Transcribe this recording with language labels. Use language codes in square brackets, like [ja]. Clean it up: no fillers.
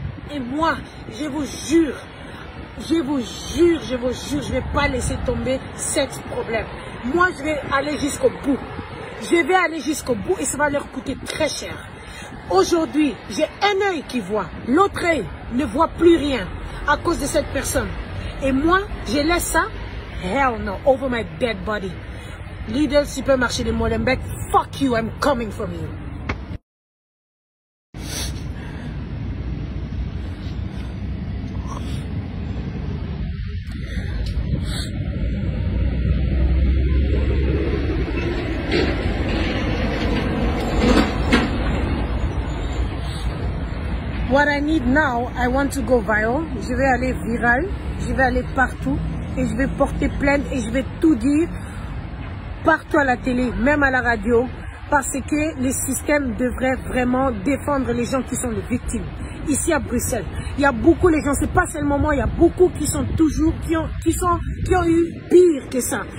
[fr] Et moi, je vous jure, je ne vais pas laisser tomber cet problème. Moi, je vais aller jusqu'au bout. Je vais aller jusqu'au bout et ça va leur coûter très cher. Aujourd'hui, j'ai un œil qui voit. L'autre œil ne voit plus rien à cause de cette personne. Et moi, je laisse ça. [en] Hell no, over my dead body. Lidl supermarché de Molenbeek, fuck you, I'm coming from you. What I need now, I want to go viral. [fr] Je vais aller viral, je vais aller partout et je vais porter plainte et je vais tout dire partout à la télé, même à la radio, parce que le système devrait vraiment défendre les gens qui sont les victimes. Ici à Bruxelles, il y a beaucoup de gens, c'est pas seulement moi, il y a beaucoup qui sont toujours, qui ont eu pire que ça.